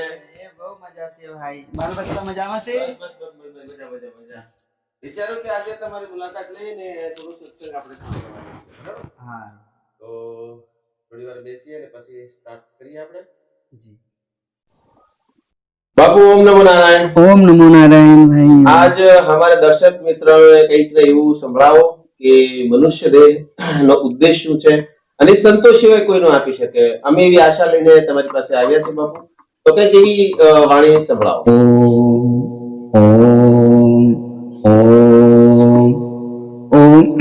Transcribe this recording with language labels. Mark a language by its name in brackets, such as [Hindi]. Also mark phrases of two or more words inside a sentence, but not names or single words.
[Gujarati] એ બહુ મજા છે ભાઈ। બાળ બચ્ચા મજામાં છે? બસ મજા। વિચાર્યું કે આજે તમારી મુલાકાત લઈને થોડું સત્સંગ આપણે બરાબર? હા તો થોડી વાર બેસીએ અને પછી સ્ટાર્ટ કરીએ આપણે। જી [Hindi] बापू ओम नमो नारायण। ओम नमो नारायण भाई। आज हमारे दर्शक मित्रों ने [Gujarati] કંઈક એવું સંભળાવો કે મનુષ્ય દેહ નો ઉદ્દેશ શું છે અને સંતોષ સિવાય કોઈનો આપી શકે। અમે એવી આશા લઈને તમારી પાસે આવ્યા છે બાપુ, તો કંઈક એવી વાણી સંભળાવો। [Sanskrit] ओम ओम ओम।